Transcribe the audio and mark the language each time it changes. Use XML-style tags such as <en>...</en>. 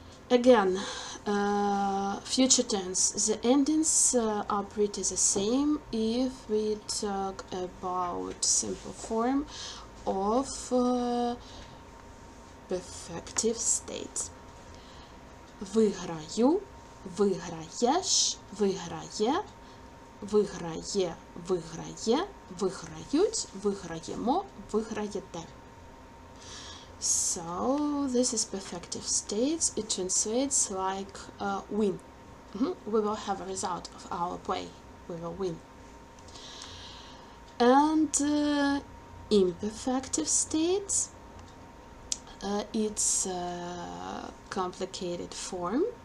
<en>Again, future tense, the endings are pretty the same if we talk about simple form of perfective state.</en> <uk>Виграю, виграєш, виграє, виграє, виграє, виграють, виграємо, виграєте.</uk> <en>So this is perfective states. It translates like win. We will have a result of our play. We will win. And imperfective states, it's a complicated form.</en>